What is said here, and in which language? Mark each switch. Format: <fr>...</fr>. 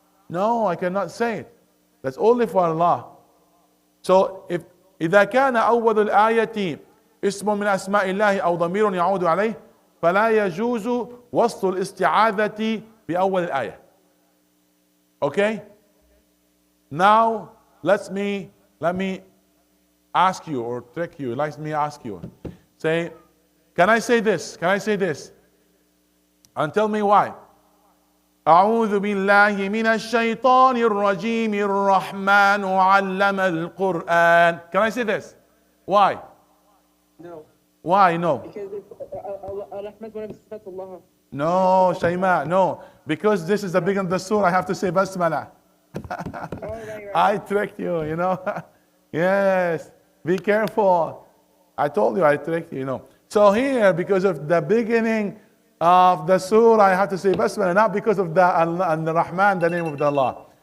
<en>No, I cannot say it. That's only for Allah. So if</en> <ar>إذا كان أول الآية اسم من أسماء الله أو ضمير يعود عليه فلا يجوز وصل الاستعاذة بأول الآية.</ar> <en>Okay? Now let me ask you or trick you. Let me ask you. Say, can I say this? Can I say this? And tell me why.</en> <ar>أعوذ بالله من الشيطان الرجيم الرحمن علم القرآن.</ar> <en>Can I say this? Why? No. Why no? Because Ar-Rahman is one of his sifat Allah. No, Shayma, no. Because this is the beginning of the surah, I have to say Basmala. Right. I tricked you, you know. Yes, be careful. I told you I tricked you, you know. So here, because of the beginning of the surah, I have to say Basmala, not because of the Allah and the Rahman, the name of the Allah.</en>